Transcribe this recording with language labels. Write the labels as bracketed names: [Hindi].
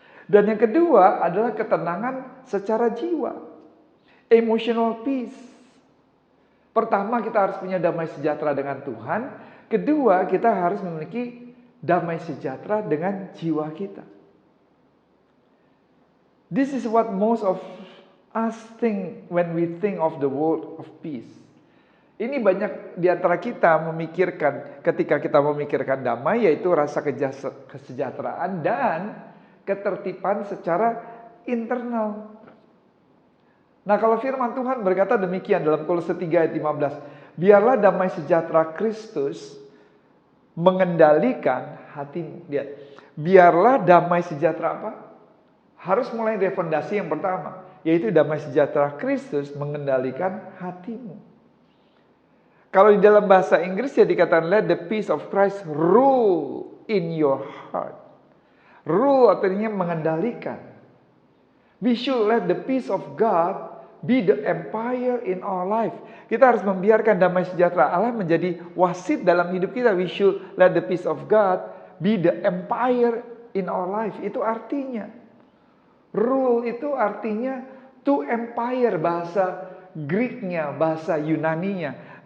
[Indonesian] Dan yang kedua adalah ketenangan secara jiwa, [English] emotional peace. [Indonesian] Pertama, kita harus punya damai sejahtera dengan Tuhan. Kedua, kita harus memiliki damai sejahtera dengan jiwa kita. [English] This is what most of us think when we think of the word of peace. [Indonesian] Ini banyak di antara kita memikirkan ketika kita memikirkan damai, yaitu rasa kesejahteraan dan ketertiban secara internal. Nah, kalau firman Tuhan berkata demikian dalam Kolose 3 ayat 15, "Biarlah damai sejahtera Kristus mengendalikan hatimu." Lihat, biarlah damai sejahtera apa? Harus mulai dari fondasi yang pertama, yaitu damai sejahtera Kristus mengendalikan hatimu. Kalau di dalam bahasa Inggris ya dikatakan, [English] "Let the peace of Christ rule in your heart." [Indonesian] Rule artinya mengendalikan. [English] We should let the peace of God be the empire in our life. [Indonesian] Kita harus membiarkan damai sejahtera Allah menjadi wasit dalam hidup kita. [English] We should let the peace of God be the empire in our life. [Indonesian] Itu artinya. Rule itu artinya [English] to empire, [Indonesian] bahasa Greeknya, bahasa Yunaninya.